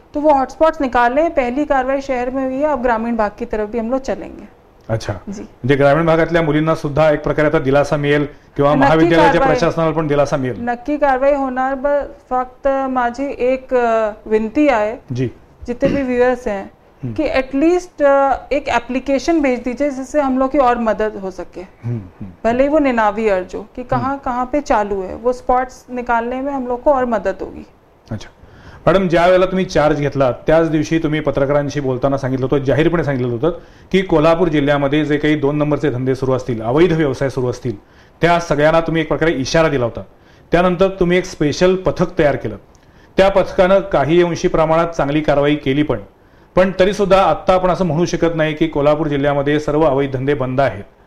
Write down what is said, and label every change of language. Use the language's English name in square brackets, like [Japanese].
[Hindi] तो वो हॉटस्पॉट्स निकाले। पहली कार्रवाई शहर में हुई है, अब ग्रामीण भाग की तरफ भी हम लोग चलेंगे। अच्छा जी। [Marathi] म्हणजे ग्रामीण भागातल्या मुलींना सुद्धा एक प्रकारे आता दिलासा मिळेल किंवा महाविद्यालयाच्या प्रशासनाला पण दिलासा मिळेल? नक्की कारवाई होणार, फक्त माझी एक विनंती आहे जी [Hindi] जितने भी व्यूअर्स हैं कि एटलीस्ट एक एप्लीकेशन भेज दीजिए जिससे हम लोग की और मदद हो सके। भले ही वो निनावी अर्ज हो कि कहाँ कहाँ पे चालू है, वो स्पॉट्स निकालने में हम लोग को और मदद होगी। [Marathi] अच्छा मॅडम, ज्या वेळेला तुम्ही चार्ज घेतला त्याच दिवशी तुम्ही पत्रकारांशी बोलताना सांगितलं होतं, जाहीरपणे सांगितलं होतं की कोल्हापूर जिल्ह्यामध्ये जे काही 2 नंबरचे धंदे सुरू असतील, अवैध व्यवसाय सुरू असतील, त्या सगळ्यांना तुम्ही एक प्रकारे इशारा दिला होता। त्यानंतर तुम्ही एक स्पेशल पथक तयार केलं, त्या पथकानं काही अंशी प्रमाणात चांगली कारवाई केली, पण तरी सुद्धा आता आपण असं म्हणू शकत नाही की कोल्हापूर जिल्ह्यामध्ये सर्व अवैध धंदे बंद आहेत।